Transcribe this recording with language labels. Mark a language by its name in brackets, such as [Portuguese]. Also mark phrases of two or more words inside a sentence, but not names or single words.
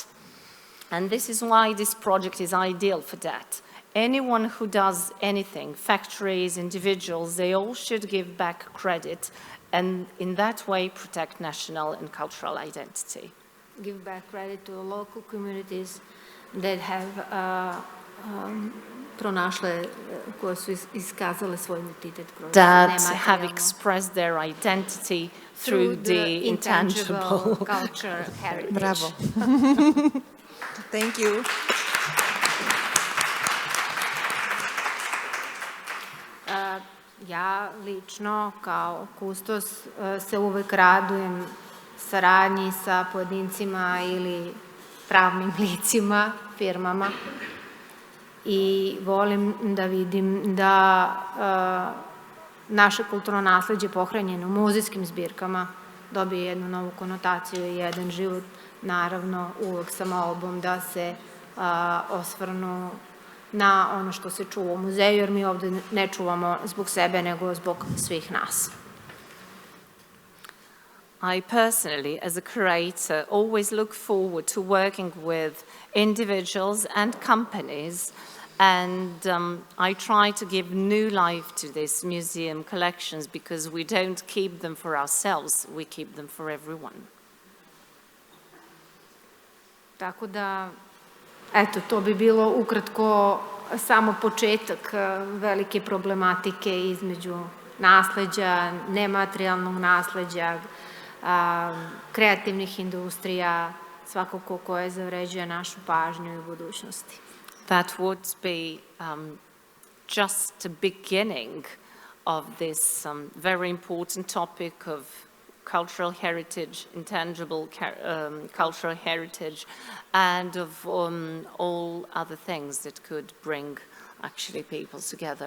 [English] And this is why this project is ideal for that. Anyone who does anything, factories, individuals, they all should give back credit and in that way protect national and cultural identity. Give back credit to the local communities that have [Serbian] pronašle, koje su iskazale svoj identitet kroz [English] that have expressed their identity through the intangible culture heritage. Bravo. Thank you. [Serbian] Ja lično kao kustos se uvek radujem saradnji sa pojedincima ili pravnim licima, firmama i volim da vidim da naše kulturno nasleđe pohranjeno u muzejskim zbirkama dobije jednu novu konotaciju i jedan život, naravno uvek sa molbom da se osvrnu na ono što se čuva u muzeju, jer mi ovde ne čuvamo zbog sebe, nego zbog svih nas. [English] I personally, as a curator, always look forward to working with individuals and companies, and I try to give new life to these museum collections because we don't keep them for ourselves, we keep them for everyone. [Serbian] Tako da, eto, to bi bilo ukratko samo početak velike problematike između nasleđa, nematerijalnog nasleđa, kreativnih industrija, svakako koje zavređuje našu pažnju i u budućnosti. [English] That would be just a beginning of this very important topic of cultural heritage, intangible cultural heritage, and of all other things that could bring actually people together.